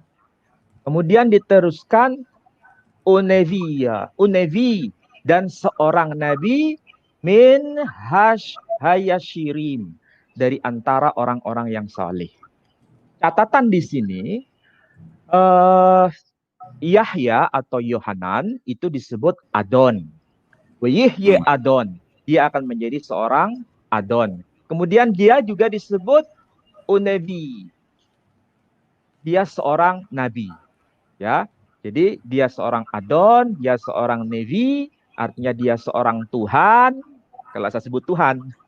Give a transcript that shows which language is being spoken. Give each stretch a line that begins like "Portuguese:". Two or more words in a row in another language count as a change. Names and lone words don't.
Indonesian: Kemudian diteruskan Unevi, dan seorang nabi
Hebrew: מן הישרים,
Indonesian: dari antara orang-orang yang saleh. Catatan di sini Yahya atau Yohanan itu disebut adon.
Hebrew: יהיה אדון,
Indonesian: dia akan menjadi seorang adon. Kemudian dia juga disebut unevi, dia seorang nabi ya. Jadi dia seorang adon, dia seorang nevi, artinya dia seorang Tuhan, kalau saya sebut Tuhan.